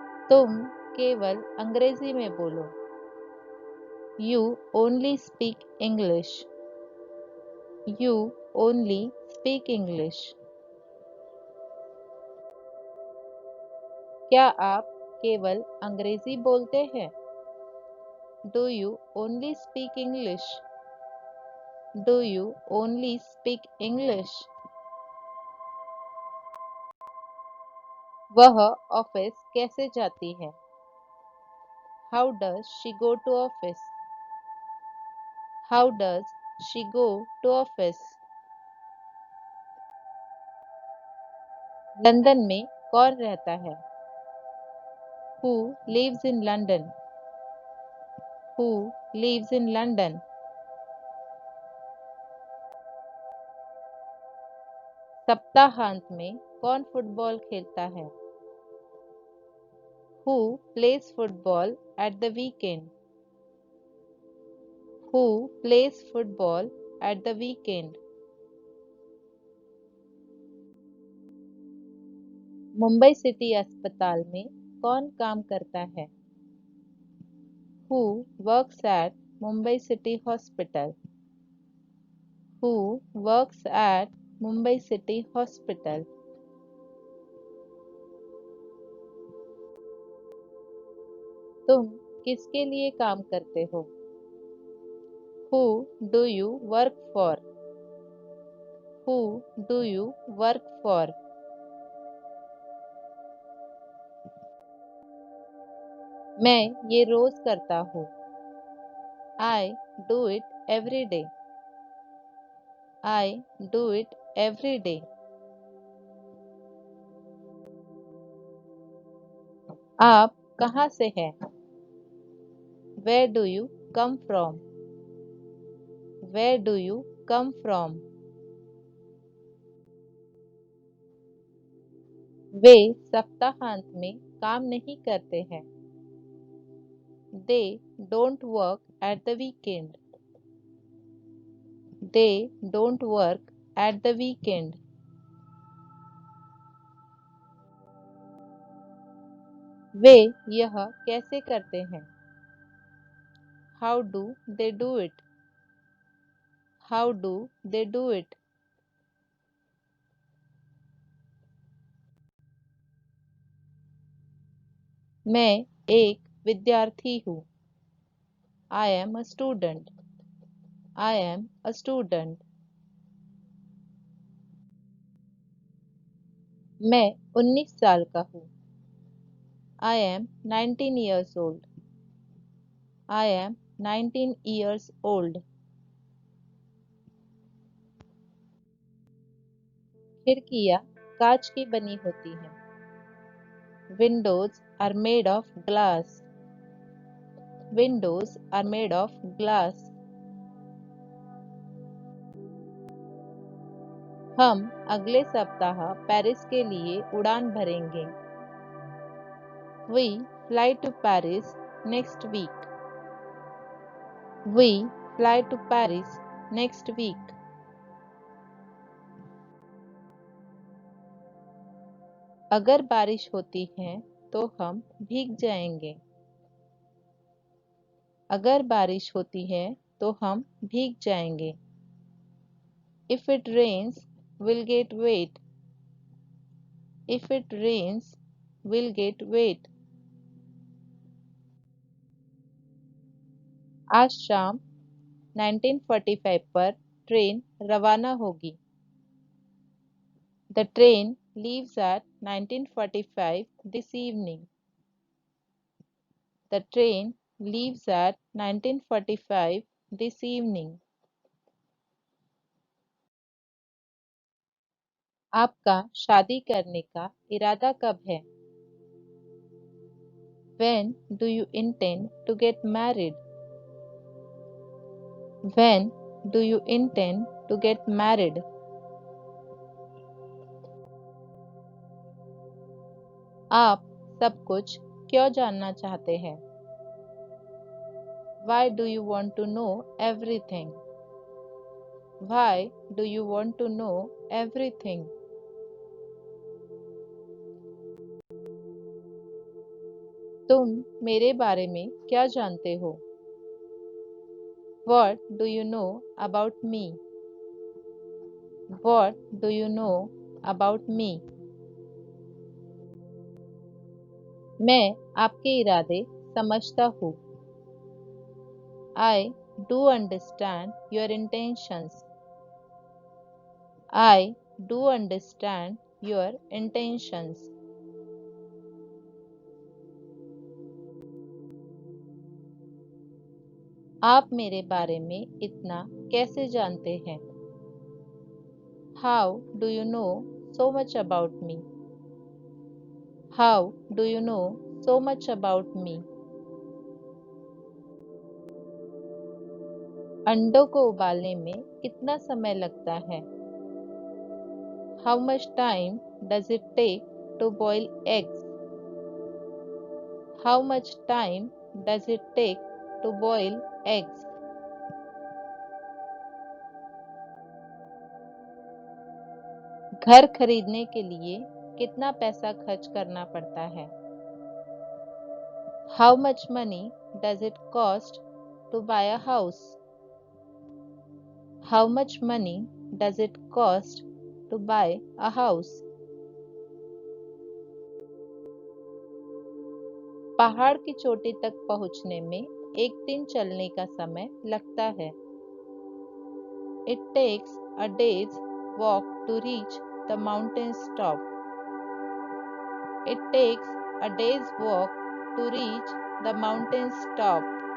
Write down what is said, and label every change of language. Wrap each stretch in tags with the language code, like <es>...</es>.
<hi>तुम केवल अंग्रेजी में बोलो।</hi> <en>You only speak English. You only speak English.</en> <hi>क्या आप केवल अंग्रेजी बोलते हैं?</hi> <en>Do you only speak English? Do you only speak English?</en> <hi>वह ऑफिस कैसे जाती है?</hi> <en>How does she go to office? How does she go to office?</en> <hi>London में कौन रहता है?</hi> <en>Who lives in London? Who lives in London?</en> <hi>सप्ताहांत में कौन फुटबॉल खेलता है?</hi> <en>Who plays football at the weekend? Who plays football at the weekend?</en> <hi>Mumbai city अस्पताल में कौन काम करता है?</hi> <en>Who works at Mumbai City Hospital? Who works at Mumbai City Hospital?</en> <hi>तुम किसके लिए काम करते हो?</hi> <en>Who do you work for? Who do you work for?</en> <hi>मैं ये रोज करता हूँ।</hi> <en>I do it every day. I do it every day.</en> <hi>आप कहाँ से हैं?</hi> <en>Where do you come from? Where do you come from?</en> <hi>वे सप्ताहांत में काम नहीं करते हैं।</hi> <en>They don't work at the weekend. They don't work at the weekend.</en> <hi>वे यह कैसे करते हैं?</hi> <en>How do they do it? How do they do it?</en> <hi>मैं एक विद्यार्थी हूँ।</hi> <en>I am a student. I am a student.</en> <hi>मैं 19 साल का हूँ।</hi> <en>I am 19 years old. I am 19 years old.</en> <hi>खिड़कियाँ कांच की बनी होती हैं।</hi> <en>Windows are made of glass. Windows are made of glass.</en> <hi>हम अगले सप्ताह पेरिस के लिए उड़ान भरेंगे।</hi> <en>We fly to Paris next week. We fly to Paris next week.</en> <hi>अगर बारिश होती है तो हम भीग जाएंगे। अगर बारिश होती है तो हम भीग जाएंगे।</hi> <en>If it rains, we'll get wet. If it rains, we'll get wet.</en> <hi>आज शाम 1945 पर ट्रेन रवाना होगी।</hi> <en>The train leaves at 1945 this evening. The train leaves at 1945 this evening.</en> <hi>आपका शादी करने का इरादा कब है?</hi> <en>When do you intend to get married? When do you intend to get married?</en> <hi>आप सब कुछ क्यों जानना चाहते हैं?</hi> <en>Why do you want to know everything? Why do you want to know everything?</en> <hi>तुम मेरे बारे में क्या जानते हो?</hi> <en>What do you know about me? What do you know about me?</en> <hi>मैं आपके इरादे समझता हूँ।</hi> <en>I do understand your intentions. I do understand your intentions.</en> <hi>आप मेरे बारे में इतना कैसे जानते हैं?</hi> <en>How do you know so much about me? How do you know so much about me.</en> <hi>अंडों को उबालने में कितना समय लगता है?</hi> <en>How much time does it take to boil eggs? How much time does it take to boil eggs?</en> <hi>घर खरीदने के लिए कितना पैसा खर्च करना पड़ता है?</hi> <en>How much money does it cost to buy a house? How much money does it cost to buy a house?</en> <hi>पहाड़ की चोटी तक पहुंचने में एक दिन चलने का समय लगता है.</hi> <en>It takes a day's walk to reach the mountain's top. It takes a day's walk to reach the mountain's top.</en>